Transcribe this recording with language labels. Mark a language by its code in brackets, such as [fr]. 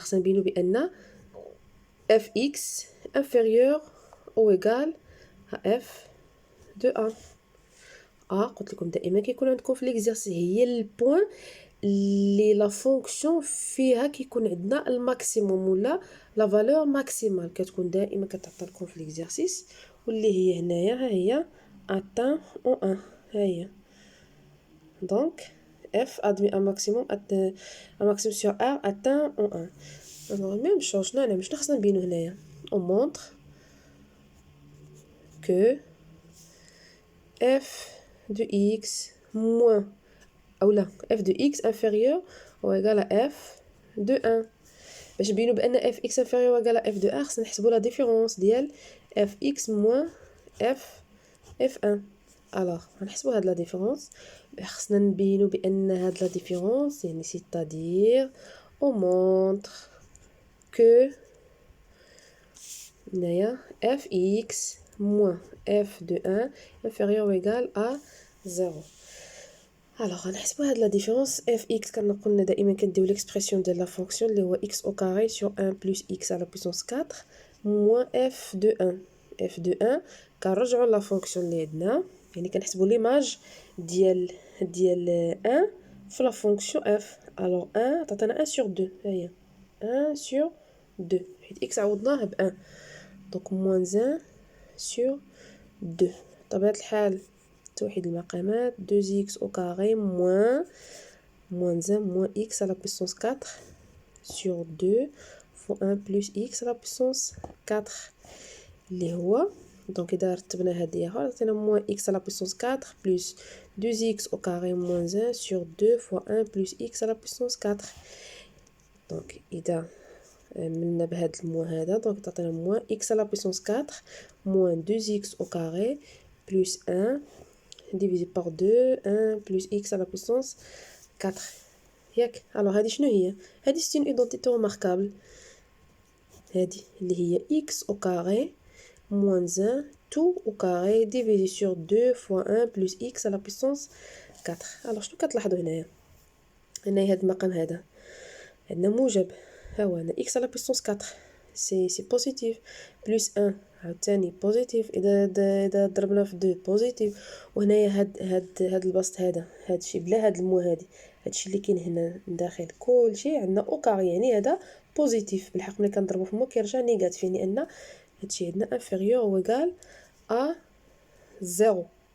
[ar] خصنا نبينو بان [fr] fx inférieur ou égal à f de 1. [ar] قلت لكم دائما كيكون عندكم في ليكزارسي هي البوين اللي لا فونكسيون فيها كيكون عندنا الماكسيموم ولا لا فالور ماكسيمال، كتكون دائما كتعطى لكم في ليكزارسيس واللي هي هنايا ها هي [fr] atteint en 1. [ar] ها هي [fr] donc f admet un maximum sur R atteint en 1. alors même chose [ar] شنو خصنا نبينو هنايا؟ [fr] on montre que f de x moins ou là f de x inférieur ou égal à f de 1. [ar] باش نبينو بان [fr] f x inférieur ou égal à f de 1 [ar] خصنا نحسبوا لا ديفيرونس ديال [fr] f x moins f1. [ar] alors غنحسبوا هاد لا ديفيرونس، خصنا نبينو بان هاد لا ديفيرونس يعني [fr] c'est-à-dire on montre que [ar] هنايا [fr] fx moins f de 1 inférieur ou égal à 0. [ar] Alors غنحسبوا هاد لا ديفيرونس [fr] fx [ar] كما قلنا دائما كنديو ليكسبرسيون ديال لا فونكسيون اللي هو [fr] x au carré sur 1 plus x à la puissance 4 moins f de 1 [ar] f de 1 كنرجعوا لا فونكسيون اللي عندنا يعني كنحسبوا ليماج ديال 1 في لا فونكسيون f. [fr] alors 1 [ar] تعطينا [fr] 1 sur 2 [ar] ها هي [fr] 1 sur 2 [ar] حيت x عوضناه ب [fr] 1 donc moins 1 sur 2 [ar] بطبيعة الحال توحيد المقامات [fr] 2x au carré moins 1 moins x à la puissance 4 sur 2 fois 1 plus x à la puissance 4 [ar] اللي هو [fr] donc [ar] إذا رتبنا هادي عطينا [fr] moins x à la puissance 4 plus 2x au carré moins 1 sur 2 fois 1 plus x à la puissance 4 donc [ar] إذا عملنا بهاد الموا هذا [fr] donc [ar] تعطينا [fr] moins x à la puissance 4 moins 2x au carré plus 1 divisé par 2 1 plus x à la puissance 4 [ar] ياك. [fr] alors [ar] هذه شنو هي هذه [fr] c'est une identité remarquable [ar] هذه اللي هي [fr] x au carré moins 1 tout au carré divisé sur 2 fois 1 plus x à la puissance 4. [ar] alors شنو كتلاحظوا هنايا هنايا هذا المقام هذا عندنا موجب ها هو عندنا x à la puissance 4 سي بوزيتيف بلس 1 عاوتاني بوزيتيف اذا ضربنا في 2 بوزيتيف وهنايا هاد البسط هادشي بلا هاد المو هادشي اللي كاين هنا داخل كلشي عندنا او كاري يعني هذا بوزيتيف بالحق ملي كنضربو في مو كيرجع نيجاتيف يعني ان هادشي عندنا [fr] انفيريور او ايغال ا 0.